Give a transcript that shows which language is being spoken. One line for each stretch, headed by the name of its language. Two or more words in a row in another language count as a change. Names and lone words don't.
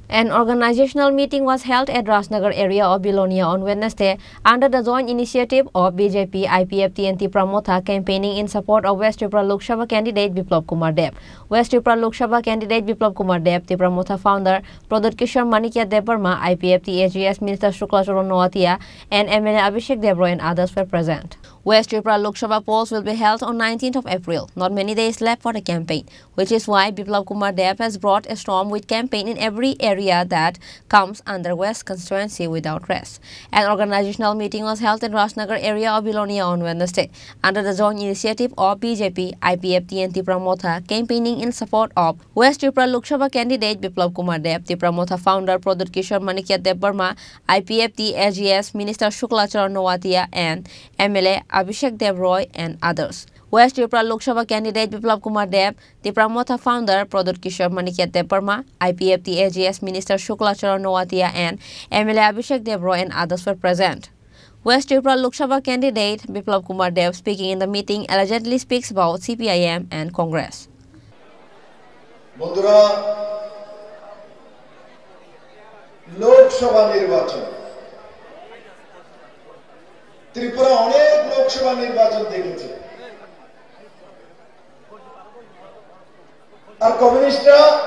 English: An organizational meeting was held at Rajnagar area of Bilonia on Wednesday under the joint initiative of BJP, IPFT and Tipramotha campaigning in support of West Tripura Lok Sabha candidate Biplab Kumar Deb. West Tripura Lok Sabha candidate Biplab Kumar Deb, Tipramotha founder Pradut Kishore Manikya Debbarma, IPFT AGS Minister Shukla Charan Noatia and MLA Abhishek Debroy and others were present. West Tripura Lok Sabha polls will be held on 19th of April. Not many days left for the campaign, which is why Biplab Kumar Deb has brought a storm with campaign in every area that comes under West constituency without rest. An organizational meeting was held in Rajnagar area of Bilonia on Wednesday under the joint initiative of BJP, IPFT and Tipramotha campaigning in support of West Tripura Lok Sabha candidate Biplab Kumar Deb, Tipramotha founder Pradut Kishore Manikya Debbarma, IPFT AGS Minister Shukla Charan Noatia and MLA Abhishek Debroy and others. West Tripura Lok Sabha candidate Biplab Kumar Deb, Tipramotha founder Pradut Kishore Manikya Debbarma, IPFT AGS Minister Shukla Charan Noatia and MLA Abhishek Debroy and others were present. West Tripura Lok Sabha candidate Biplab Kumar Deb speaking in the meeting allegedly speaks about CPIM and Congress.
Bangla: বন্ধুরা, লোকসভা নির্বাচন ত্রিপুরা অনেক লোকসভা নির্বাচন দেখেছে আর কমিউনিস্টরা